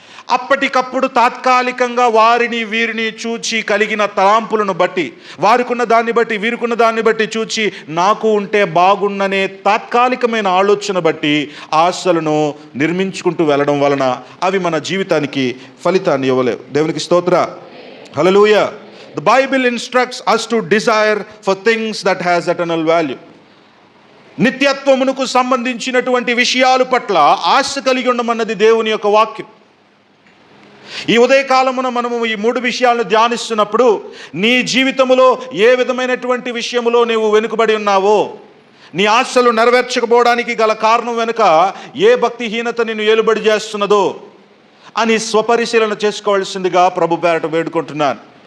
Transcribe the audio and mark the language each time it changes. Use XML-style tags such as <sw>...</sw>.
<te>అప్పటికప్పుడు తాత్కాలికంగా వారిని వీరిని చూచి కలిగిన తలాంపులను బట్టి, వారికున్న దాన్ని బట్టి వీరికున్న దాన్ని బట్టి చూచి నాకు ఉంటే బాగుండనే తాత్కాలికమైన ఆలోచన బట్టి ఆశలను నిర్మించుకుంటూ వెళ్ళడం వలన అవి మన జీవితానికి ఫలితాన్ని ఇవ్వలేవు. దేవునికి స్తోత్ర. హల్లెలూయా.</te> <en>The Bible instructs us to desire for things that has eternal value.</en> <te>నిత్యత్వమునకు సంబంధించినటువంటి విషయాల పట్ల ఆశ కలిగి ఉండమన్నది దేవుని యొక్క వాక్యం. ఈ ఉదయకాలమున మనము ఈ 3 విషయాలను ధ్యానిస్తున్నప్పుడు నీ జీవితంలో ఏ విధమైనటువంటి విషయములో నీవు వెనుకబడి ఉన్నావో, నీ ఆశలు నెరవేర్చకపోవడానికి గల కారణం వెనుక ఏ భక్తిహీనత నిన్ను ఏలుబడి చేస్తున్నదో అని స్వపరిశీలన చేసుకోవాల్సిందిగా ప్రభు పేరట వేడుకుంటున్నాను.</te>